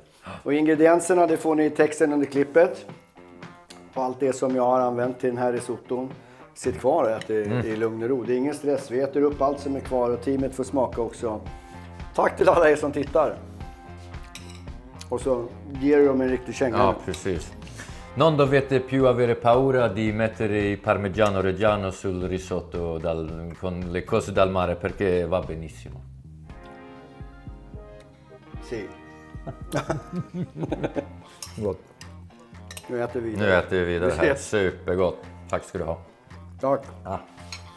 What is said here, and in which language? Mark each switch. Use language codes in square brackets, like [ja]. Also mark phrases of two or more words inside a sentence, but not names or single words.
[sv] Och ingredienserna, det får ni i texten under klippet. På allt det som jag har använt till den här risotton. Sitt kvar och ät i lugn och ro. Det är ingen stress, vi äter upp allt som är kvar och teamet får smaka också. Tack till alla er som tittar. Och så ger dem en riktig känga. Ja, precis. [it] Non dovete più avere paura di mettere i parmigiano reggiano sul risotto con le cose dal mare perché va benissimo. Si. [sv] Gott. Nu äter vi vidare. Nu äter vi vidare här. Supergott. Tack ska du ha. Tack. Ja.